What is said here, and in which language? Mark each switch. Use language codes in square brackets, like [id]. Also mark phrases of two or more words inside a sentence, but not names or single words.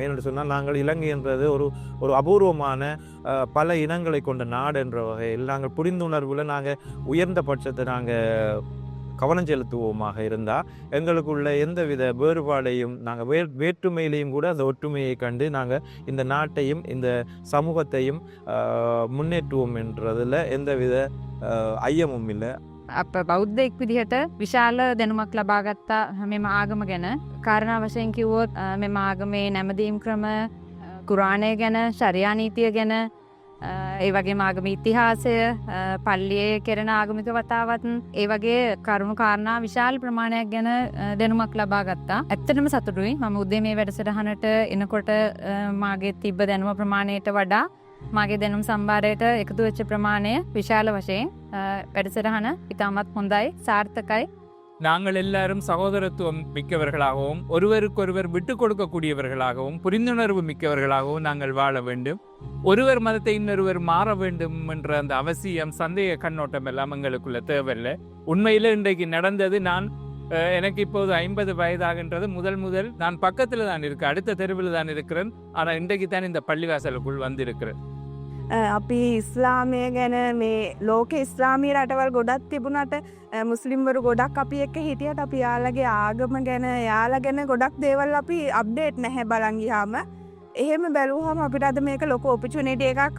[ta] ஏன்னு சொன்னால் நாங்கள் இலங்கை என்றது ஒரு அபூர்வமான பல இனங்களை கொண்ட நாடு என்ற வகையில் நாங்கள் புரிந்துணர்வில் நாங்கள் உயர்ந்த பட்சத்தை நாங்கள் கவனம் செலுத்துவோமாக இருந்தால் எங்களுக்குள்ள எந்தவித வேறுபாடையும் நாங்கள் வேற்றுமையிலையும் கூட அந்த ஒற்றுமையை கண்டு நாங்கள் இந்த நாட்டையும் இந்த சமூகத்தையும் முன்னேற்றுவோம் என்றதில் எந்தவித ஐயமும் இல்லை. [si] අප බෞද්ධෙක් විදිහට විශාල දැනුමක් ලබා ගත්තා මෙම ආගම ගැන. කාරණා වශයෙන් කිව්වොත් මෙම ආගමේ නැමදීම් ක්‍රම, කුරාණය ගැන, ශරියා නීතිය ගැන, ඒ වගේම ආගම ඉතිහාසය, පල්ලියේ කෙරෙන ආගමික වතාවත්, ඒ වගේ කරුණු කාරණා විශාල ප්‍රමාණයක් ගැන දැනුමක් ලබා ගත්තා. ඇත්තටම සතුටුයි. මම උදේ මේ වැඩසටහනට එනකොට මාගේ තිබ්බ දැනුම ප්‍රමාණයට වඩා මාගේ දැනුම් සම්භාරයට එකතු වෙච්ච ප්‍රමාණය විශාල වශයෙන් වැඩසටහන ඉතාමත් හොඳයි, சார்த்தකයි. [ta] நாங்கள் எல்லாரும் சகோதரத்துவம் மிக்கவர்களாகவும் ஒருவருக்கொருவர் விட்டு கொடுக்கக்கூடியவர்களாகவும் புரிந்துணர்வு மிக்கவர்களாகவும் நாங்கள் வாழ வேண்டும். ஒருவர் மதத்தை இன்னொருவர் மாற வேண்டும் என்ற அந்த அவசியம், சந்தேக கண்ணோட்டம் எல்லாம் எங்களுக்குள்ள தேவையில்லை. உண்மையில் இன்றைக்கு நடந்தது, எனக்கு இப்போது 50 வயதாகின்றது. முதல் நான் பக்கத்தில் தான் இருக்கேன், அடுத்த தெருவில் தான் இருக்கிறேன். ஆனால் இன்றைக்கு தான் இந்த பள்ளிவாசலுக்குள் வந்திருக்கிறேன். [si] අපි ඉස්ලාමය ගැන මේ ලෝක ඉස්ලාමී රටවල් ගොඩක් තිබුණට මුස්ලිම්වරු ගොඩක් අපි එක්ක හිටියට අපි යාළගේ ආගම ගැන, යාළ ගැන ගොඩක් දේවල් අපි අප්ඩේට් නැහැ බලන් ගියාම. එහෙම බැලුවහම අපිට අද මේක ලොකු ඔපචුනිටි එකක්.